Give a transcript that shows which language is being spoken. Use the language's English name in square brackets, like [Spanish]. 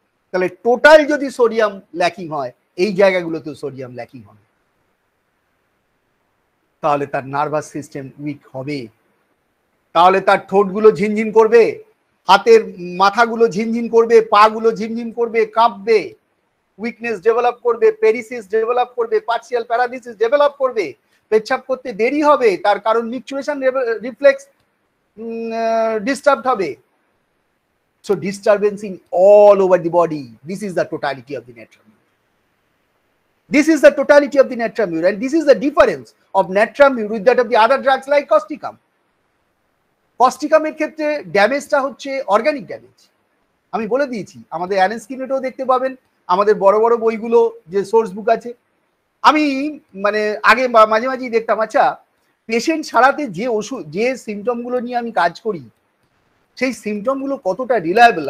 [Bangla] তাহলে টোটাল যদি sodium lacking হয়, এই জায়গাগুলোতেও সোডিয়াম ল্যাকিং হবে, তাহলে তার নার্ভাস সিস্টেম উইক হবে, তাহলে তার ঠোঁটগুলো ঝিনঝিন করবে, হাতের মাথাগুলো ঝিনঝিন করবে, পা গুলো ঝিনঝিন করবে, কাঁপবে, উইকনেস ডেভেলপ করবে, পেরিসিস ডেভেলপ করবে, পার্সিয়াল প্যারালিসিস ডেভেলপ করবে, পেচ্ছাপ করতে দেরি হবে, তার কারণ মিকচুরেশন রিফ্লেক্স ডিস্টার্বড হবে। [English] So disturbance in all over the body. This is the totality of the Natramur. This is the totality of the Natramur, and this is the difference of Natramur with that of the other drugs like Causticum. [Bangla] Causticum এর ক্ষেত্রে ড্যামেজটা হচ্ছে organic damage. আমি বলে দিয়েছি, আমাদের Allen স্কিনেটও দেখতে পাবেন, আমাদের বড় বড় বইগুলো যে সোর্স বুক আছে। আমি মানে আগে মাঝে মাঝেই দেখতাম, আচ্ছা পেশেন্ট ছাড়াতে যে ওষুধ, যে সিমটমগুলো নিয়ে আমি কাজ করি, সেই সিমটমগুলো কতটা রিলায়েবল।